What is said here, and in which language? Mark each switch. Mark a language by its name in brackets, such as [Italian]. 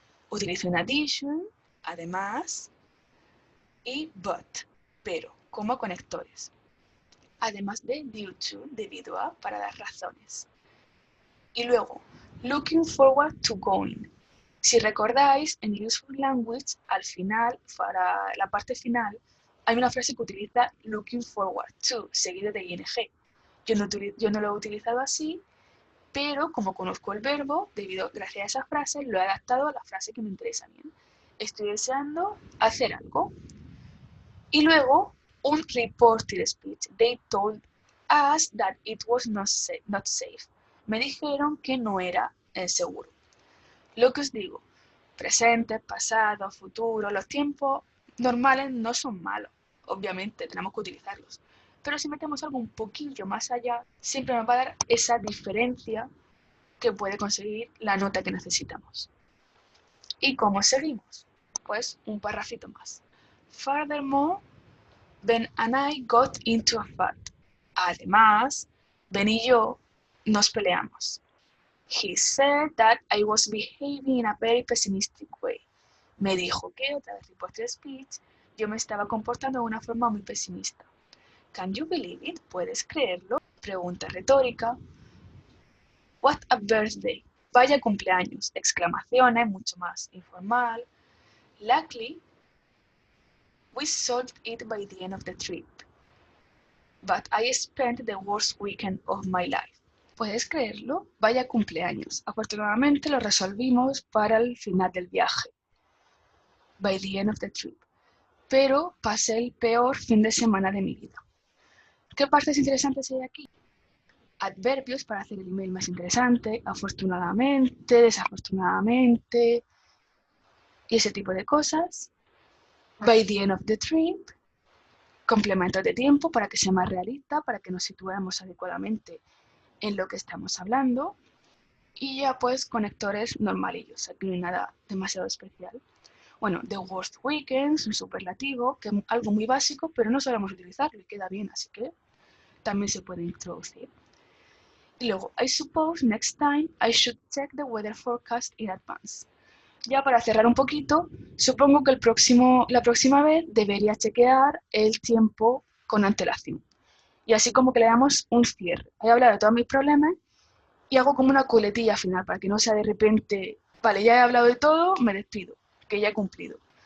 [Spanish] Utilizo in addition, además, y but, pero, como conectores. Además de due to, debido a, para dar razones. Y luego, [English] looking forward to going. [Spanish] Si recordáis, en Useful Language, al final, para la parte final, hay una frase que utiliza looking forward to, seguido de ing. Yo no lo he utilizado así, pero como conozco el verbo, gracias a esa frase, lo he adaptado a la frase que me interesa bien. Estoy deseando hacer algo. Y luego, un reported speech. [English] They told us that it was not safe. [Spanish] Me dijeron que no era seguro. Lo que os digo, presente, pasado, futuro, los tiempos normales no son malos. Obviamente tenemos que utilizarlos. Pero si metemos algo un poquillo más allá, siempre nos va a dar esa diferencia que puede conseguir la nota que necesitamos. ¿Y cómo seguimos? Pues un parrafito más. [English] Furthermore, Ben and I got into a fight. [Spanish] Además, Ben y yo nos peleamos. [English] He said that I was behaving in a very pessimistic way. [Spanish] Me dijo que, otra vez reporter speech, yo me estaba comportando de una forma muy pesimista. [English] Can you believe it? [Spanish] ¿Puedes creerlo? Pregunta retórica. [English] What a birthday. [Spanish] Vaya cumpleaños. Exclamaciones, mucho más informal. [English] Luckily, we solved it by the end of the trip. But I spent the worst weekend of my life. [Spanish] ¿Puedes creerlo? Vaya cumpleaños. Afortunadamente lo resolvimos para el final del viaje. [English] By the end of the trip. [Spanish] Pero pasé el peor fin de semana de mi vida. ¿Qué partes interesantes hay aquí? Adverbios para hacer el email más interesante, afortunadamente, desafortunadamente, y ese tipo de cosas. [English] By the end of the trip, [Spanish] complementos de tiempo para que sea más realista, para que nos situemos adecuadamente en lo que estamos hablando. Y ya pues conectores normalillos, aquí no hay nada demasiado especial. Bueno, the worst weekend es un superlativo, que es algo muy básico, pero no sabemos utilizarlo y queda bien, así que también se puede introducir. [English] Y luego, I suppose next time I should check the weather forecast in advance. [Spanish] Ya para cerrar un poquito, supongo que la próxima vez debería chequear el tiempo con antelación. Y así como que le damos un cierre. He hablado de todos mis problemas y hago como una coletilla final para que no sea de repente, vale, ya he hablado de todo, me despido, que ya he cumplido.